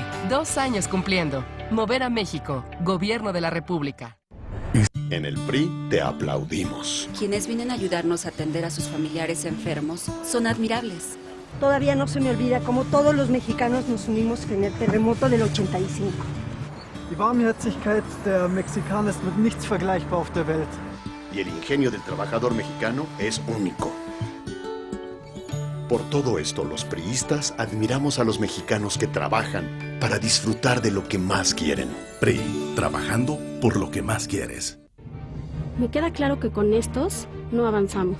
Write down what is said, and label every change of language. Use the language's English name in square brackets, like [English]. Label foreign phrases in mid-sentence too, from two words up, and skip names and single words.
[Spanish] 2 años cumpliendo. Mover a México. Gobierno de la República. En el PRI te aplaudimos. Quienes vienen a ayudarnos a atender a sus familiares enfermos son admirables. Todavía no se me olvida cómo todos los mexicanos nos unimos en el terremoto del 85. [German] Die Warmherzigkeit der Mexikaner ist mit nichts vergleichbar auf der Welt. [Spanish] Y el ingenio del trabajador mexicano es único. Por todo esto, los priistas admiramos a los mexicanos que trabajan para disfrutar de lo que más quieren. PRI, trabajando por lo que más quieres. Me queda claro que con estos no avanzamos.